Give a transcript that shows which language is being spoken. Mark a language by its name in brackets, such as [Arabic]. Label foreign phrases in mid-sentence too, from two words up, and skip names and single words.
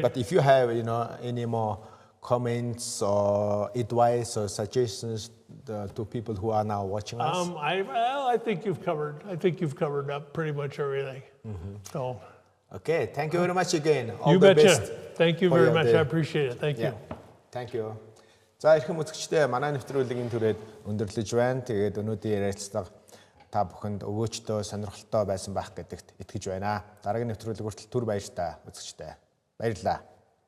[English] But if you have, any more comments or advice or suggestions to people who are now watching us? I think you've covered up pretty much everything. So. Okay, thank you very much again. All You the betcha. best. Thank you very much. I appreciate it. Thank you. Thank you. [Mongolian] За эрхэм үзэгчдээ манай нэвтрүүлгийн түрээд өндөрлөж байна. Тэгээд өнөөдрийн ярилцлага та бүхэнд өгөөчтэй, сонирхолтой байсан байх гэдэгт итгэж байна. Дараагийн нэвтрүүлэг хүртэл түр баяртай үзэгчдээ. Баярлалаа.